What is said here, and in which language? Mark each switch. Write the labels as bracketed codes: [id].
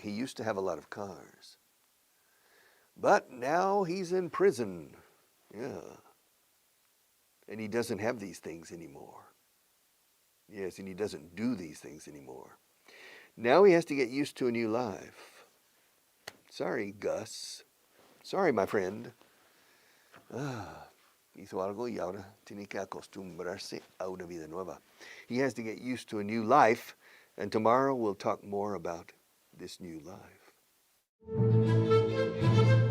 [en] He used to have a lot of cars. But now he's in prison. Yeah. And he doesn't have these things anymore. Yes, and he doesn't do these things anymore. Now he has to get used to a new life. Sorry, Gus. Sorry, my friend. [es] Hizo algo y ahora tiene que acostumbrarse a una vida nueva. [en] He has to get used to a new life, and tomorrow we'll talk more about this new life.